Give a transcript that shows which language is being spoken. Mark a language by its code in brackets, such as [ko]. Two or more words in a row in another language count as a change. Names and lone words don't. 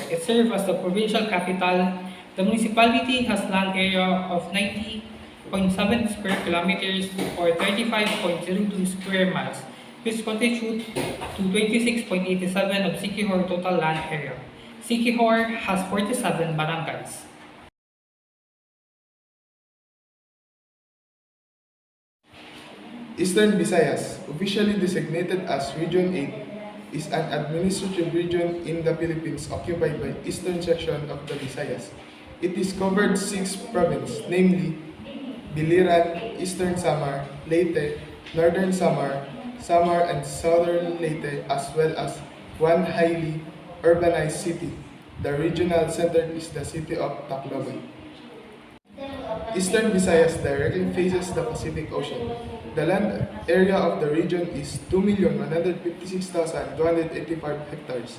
[en] It serves as the provincial capital. The municipality has land area of 90.7 square kilometers or 35.02 square miles, which contribute to 26.87 of Siquijor total land area. Siquijor has 47 barangays. Eastern Visayas, officially designated as Region VIII, is an administrative region in the Philippines occupied by eastern section of the Visayas. It is covered 6 provinces, namely Biliran, Eastern Samar, Leyte, Northern Samar, and Southern Leyte, as well as one highly urbanized city. The regional center is the city of Tacloban. Eastern Visayas directly faces the Pacific Ocean. The land area of the region is 2,156,285 hectares.